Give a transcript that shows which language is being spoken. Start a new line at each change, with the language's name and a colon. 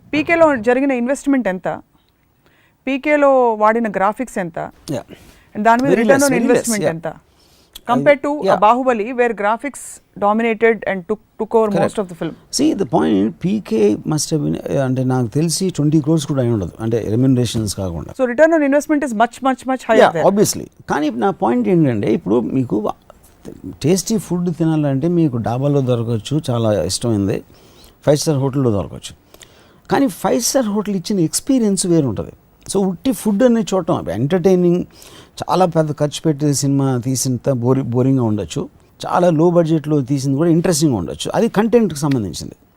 Telugu: పీకేలో జరిగిన ఇన్వెస్ట్మెంట్ ఎంత,
English: పీకేలో వాడిన గ్రాఫిక్స్ ఎంత, అండ్ దాని మీద రిటర్న్ ఆన్ ఇన్వెస్ట్మెంట్ ఎంత compared to Bahubali where graphics dominated and took over most of the film. See the point, PK must have been
Telugu: అంటే నాకు తెలిసి 20 crores కూడా అయి ఉండదు, అంటే రెమ్యునరేషన్స్ కాకుండా.
English: So return on investment is much higher there. Obviously.
Telugu: కానీ నా పాయింట్ ఏంటంటే ఇప్పుడు మీకు టేస్టీ ఫుడ్ తినాలంటే మీకు డాబాలో దొరకవచ్చు, చాలా ఇష్టమైంది, 5 star హోటల్లో దొరకవచ్చు. కానీ 5 star హోటల్ ఇచ్చిన ఎక్స్పీరియన్స్ వేరు ఉంటుంది. సో ఉట్టి ఫుడ్ అనేది చూడటం ఎంటర్టైనింగ్, చాలా పెద్ద ఖర్చు పెట్టి సినిమా తీసినంత బోరింగ్గా ఉండొచ్చు, చాలా లో బడ్జెట్లో తీసింది కూడా ఇంట్రెస్టింగ్గా ఉండొచ్చు, అది కంటెంట్కి సంబంధించింది.